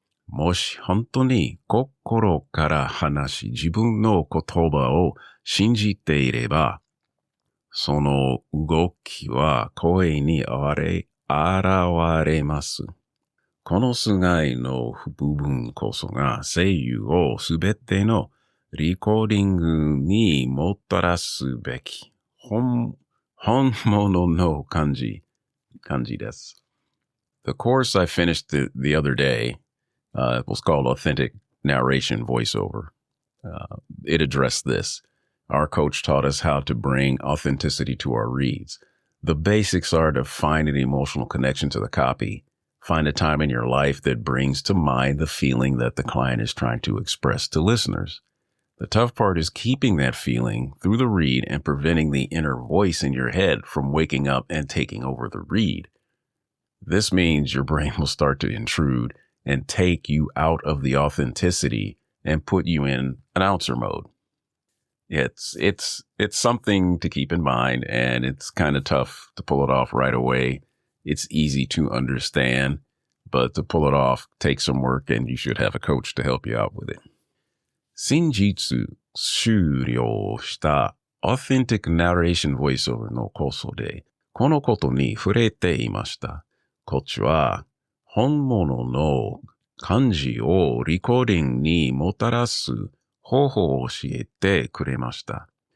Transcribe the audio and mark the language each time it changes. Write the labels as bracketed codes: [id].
[ja] もし本当に心から話し自分の言葉を信じていれば、その動きは声に現れます。この菅井の部分こそが声優をすべてのリコーディングにもたらすべき本物の感じです。 [en] The course I finished the other day was called Authentic Narration Voiceover. It addressed this. Our coach taught us how to bring authenticity to our reads. The basics are to find an emotional connection to the copy. Find a time in your life that brings to mind the feeling that the client is trying to express to listeners. The tough part is keeping that feeling through the read and preventing the inner voice in your head from waking up and taking over the read. This means your brain will start to intrude and take you out of the authenticity and put you in announcer mode. It's something to keep in mind, and it's kind of tough to pull it off right away. It's easy to understand, but to pull it off takes some work, and you should have a coach to help you out with it. [ja] 先日終了した Authentic Narration Voiceover のコースで、このことに触れていました。コーチは、本物の感じをリコーディングにもたらす方法を教えてくれました。